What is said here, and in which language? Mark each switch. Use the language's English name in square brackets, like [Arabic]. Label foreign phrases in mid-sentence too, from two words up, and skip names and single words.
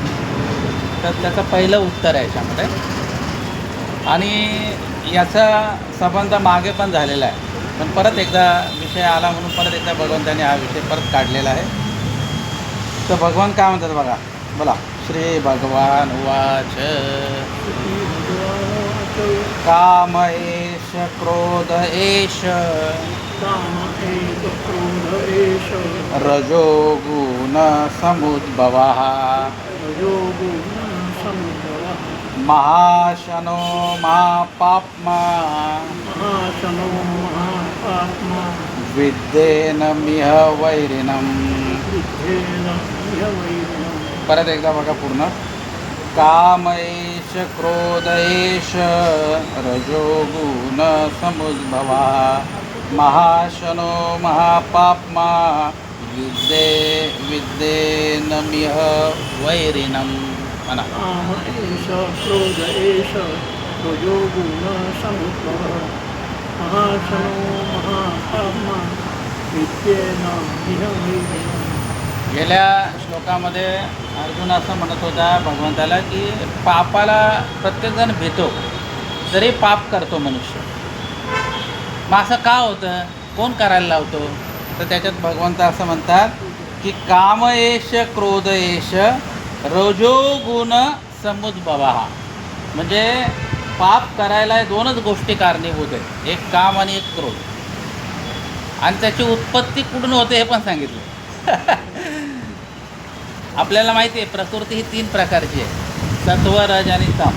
[Marathi] तर त्याचं पहिलं उत्तर आहे याच्यामध्ये. आणि याचा संबंध मागे पण झालेला आहे, पण परत एकदा विषय आला म्हणून परत एकदा भगवंताने हा विषय परत काढलेला आहे. तर भगवान काय म्हणतात बघा. [Sanskrit] बोला. श्री भगवान वाच काम एष क्रोध एष रजोगुण समुद्भवः महाशनो महापाप्मा विद्येन मिह वैरिणम्. परत एकदा बघा पूर्ण. काम एष क्रोध एष रजोगुण समुद्भवः महाशनो महापाप्मा विद्येनमिह वैरिणं म्हणा. काम एष क्रोध एष रजोगुण समुद्भवः महाशनो महापाप्मा विद्येन इह वैरिणम्. [Marathi] गेल्या श्लोकामध्ये अर्जुन असं म्हणत होता भगवंताला की पापाला प्रत्येकजण भेटो तरी पाप करतो मनुष्य. मग असं का होतं, कोण करायला लावतो? तर त्याच्यात भगवंत असं म्हणतात की [Sanskrit] काम एष क्रोध एष रजोगुण समुद्भवा. [Marathi] म्हणजे पाप करायला दोनच गोष्टी कारणीभूत आहेत, एक काम आणि एक क्रोध. आणि त्याची उत्पत्ती कुठून होते हे पण सांगितलं. आपल्याला माहिती आहे प्रकृती ही 3 प्रकारची आहे, सत्व रज आणि तम.